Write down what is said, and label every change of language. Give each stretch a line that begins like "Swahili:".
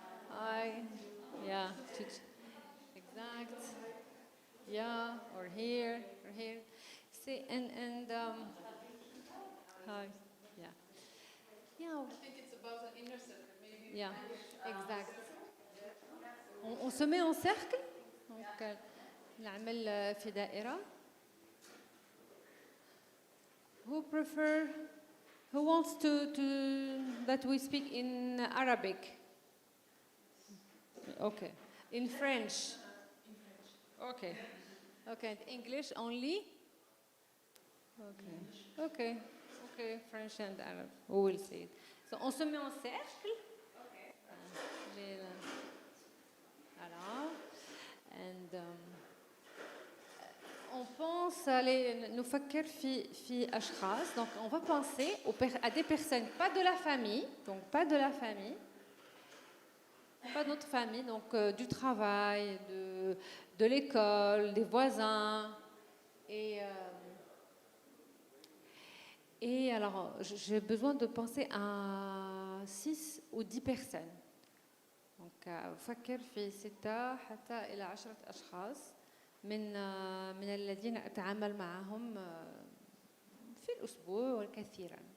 English: Hi. Yeah. Exact. Yeah. Or here. Or here. See and hi. Yeah. Yeah. I think it's about an inner circle, maybe.
French: Yeah. Exact. On se met en cercle.
Arabic: Donc نعمل في دائرة.
English: Who wants to that we speak in Arabic? Okay. In French. Okay. Okay. English only? Okay. Okay. Okay. French and Arab. We will see it.
French: So on se met en cercle. Okay. Voilà.
Arabic: And
French: on pense
Arabic: نفكر في أشخاص.
French: Donc on va penser à des personnes pas de la famille, donc pas de la famille, pas de notre famille, donc du travail, de l'école, des voisins. Et alors j'ai besoin de penser à 6 ou 10 personnes.
Arabic: Donc أفكر في 6 حتى إلى 10 أشخاص من الذين أتعامل معهم في الأسبوع كثيرا.